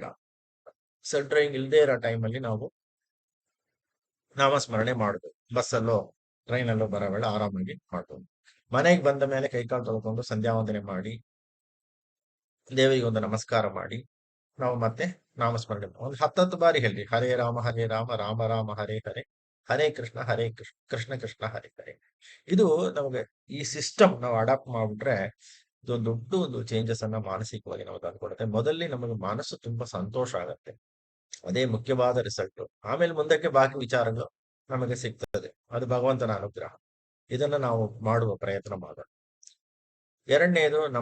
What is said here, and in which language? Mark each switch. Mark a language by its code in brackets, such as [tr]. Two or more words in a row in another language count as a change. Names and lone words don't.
[en] self driving [kn] ಇಲ್ಲದೆ ಇರೋ ಟೈಮ್ ಅಲ್ಲಿ ನಾವು ನಾಮಸ್ಮರಣೆ ಮಾಡಬಹುದು. ಬಸ್ಸಲ್ಲೋ ಟ್ರೈನಲ್ಲೋ ಬರೋ ವೇಳೆ ಆರಾಮಾಗಿ ಮಾಡ್ಬೋದು. ಮನೆಗೆ ಬಂದ ಮೇಲೆ ಕೈಕಾಲು ತೊಳ್ಕೊಂಡು ಸಂಧ್ಯಾ ವಂದನೆ ಮಾಡಿ ದೇವರಿಗೆ ಒಂದು ನಮಸ್ಕಾರ ಮಾಡಿ ನಾವು ಮತ್ತೆ ನಾಮಸ್ಮರಣೆ ಒಂದು 10 ಬಾರಿ ಹೇಳ್ರಿ. [sa] ಹರೇ ರಾಮ ರಾಮ ರಾಮ ಹರೇ ಹರೇ, ಹರೇ ಕೃಷ್ಣ ಕೃಷ್ಣ ಕೃಷ್ಣ ಹರೇ ಹರೇ. [kn] ಇದು ನಮಗೆ ಈ ಸಿಸ್ಟಮ್ ನಾವು ಅಡಾಪ್ಟ್ ಮಾಡ್ಬಿಟ್ರೆ ಇದೊಂದು ದೊಡ್ಡ ಒಂದು ಚೇಂಜಸ್ ಅನ್ನ ಮಾನಸಿಕವಾಗಿ ನಾವು ತಂದುಕೊಡುತ್ತೆ. ಮೊದಲೇ ನಮಗೆ ಮನಸ್ಸು ತುಂಬಾ ಸಂತೋಷ ಆಗತ್ತೆ. ಅದೇ ಮುಖ್ಯವಾದ ರಿಸಲ್ಟ್. ಆಮೇಲೆ ಮುಂದಕ್ಕೆ ಬಾಕಿ ವಿಚಾರಗಳು ನಮಗೆ ಸಿಗ್ತದೆ. ಅದು ಭಗವಂತನ ಅನುಗ್ರಹ. ಇದನ್ನ ನಾವು ಮಾಡುವ ಪ್ರಯತ್ನ ಮಾಡೋಣ.